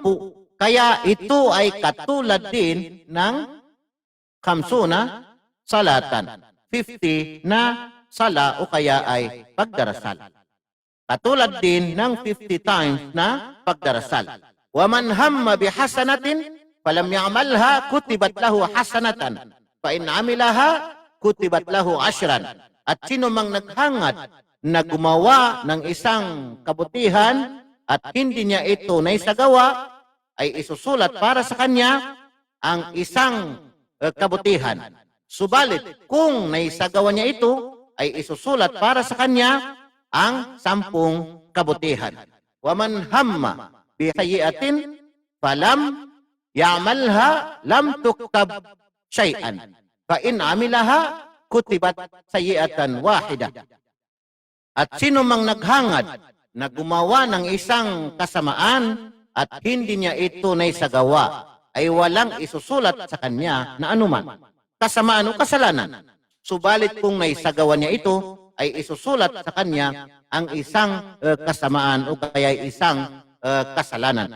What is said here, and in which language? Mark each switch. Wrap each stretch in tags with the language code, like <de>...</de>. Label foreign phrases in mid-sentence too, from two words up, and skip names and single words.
<tl>Kaya ito ay katulad din ng</tl> <ar>خمسون صلاة,</ar> <tl>50 na sala o kaya ay pagdarasal. Katulad din ng 50 times na pagdarasal.</tl> <ar>ومن هم بحسنة فلم يعملها كتبت له حسنة فإن عملها كتبت له 10.</ar> <tl>At sino mang naghangad na gumawa ng isang kabutihan at hindi niya ito naisagawa, ay isusulat para sa kanya ang isang kabutihan. Subalit, kung naisagawa niya ito, ay isusulat para sa kanya ang 10 kabutihan.</tl> <ar>ومن هم بسيئة فلم يعملها لم تكتب شيئا. فإن عملها كتبت سيئة واحدة.</ar> <tl>At sino mang naghangad na gumawa ng isang kasamaan at hindi niya ito naisagawa, ay walang isusulat sa kanya na anuman, kasamaan o kasalanan. Subalit kung naisagawa niya ito, ay isusulat sa kanya ang isang kasamaan o kaya isang kasalanan.</tl>